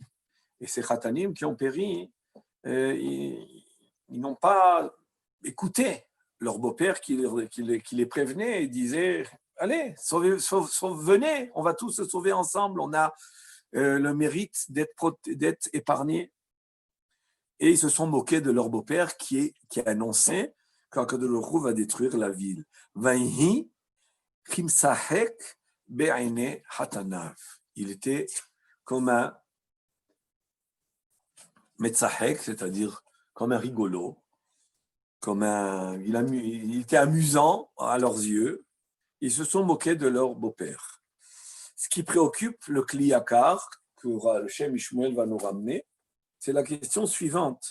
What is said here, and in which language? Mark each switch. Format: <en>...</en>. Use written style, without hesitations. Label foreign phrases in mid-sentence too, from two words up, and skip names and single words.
<fr>Et ces Khatanim qui ont péri, ils n'ont pas écouté leur beau-père qui les prévenait et disait « Allez, venez, on va tous se sauver ensemble, on a le mérite d'être épargnés. » Et ils se sont moqués de leur beau-père qui a annoncé qu'</fr> <he>הקדוש ברוך הוא</he> <fr>va détruire la ville. «</fr> <he>ויהי כמצחק בעיני חתניו</he> <fr>» Il était comme un metzahek, c'est-à-dire comme un rigolo, il était amusant à leurs yeux. Ils se sont moqués de leur beau-père. Ce qui préoccupe le Kliyakar, que le Shem Ishmael va nous ramener, c'est la question suivante.</fr>